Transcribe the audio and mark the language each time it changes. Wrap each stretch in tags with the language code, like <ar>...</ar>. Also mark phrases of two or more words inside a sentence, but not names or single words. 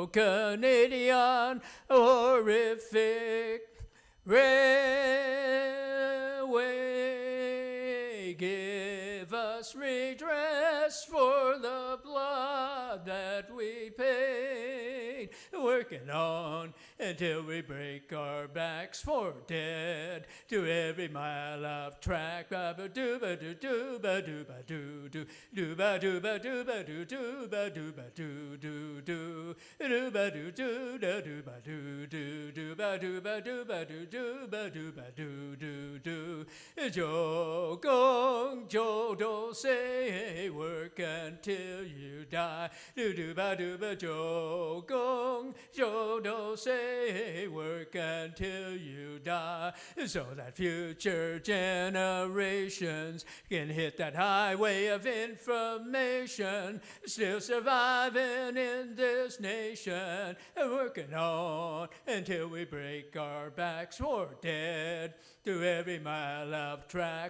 <en>Canadian horrific railway, give us redress for the blood that we paid, working on until we break our backs for dead to every mile of track. Ba-ba-doo-ba-doo-doo-ba-doo-ba-doo-doo, doo-ba-doo-ba-doo-ba-doo-ba-doo-doo-doo, doo-ba-doo-doo-da-doo-ba-doo-ba-doo-ba-doo-ba-doo-ba-doo-doo-doo.</en> <yue>做工，做到死,</yue> <en>work until you die. Do-do-ba-doo-ba,</en> <yue>做工，做到死,</yue> <en>work until you die, so that future generations can hit that highway of information, still surviving in this nation, working on until we break our backs for dead to every mile of track.</en>